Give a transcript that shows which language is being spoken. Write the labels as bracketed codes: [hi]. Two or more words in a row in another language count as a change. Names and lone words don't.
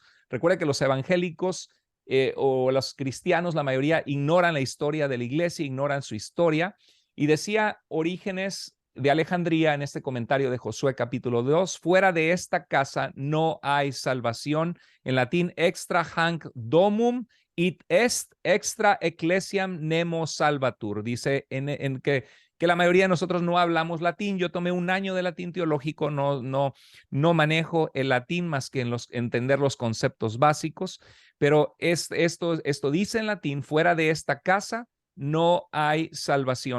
[es] Recuerda que los evangélicos o los cristianos, la mayoría, ignoran la historia de la iglesia, ignoran su historia. Y decía Orígenes de Alejandría en este comentario de Josué capítulo 2, fuera de esta casa no hay salvación. En latín, [la] extra hanc domum it est extra ecclesiam nemo salvatur. [es] Dice en que la mayoría de nosotros no hablamos latín. Yo tomé un año de latín teológico, no manejo el latín más que entender los conceptos básicos, pero esto dice en latín, fuera de esta casa no hay salvación.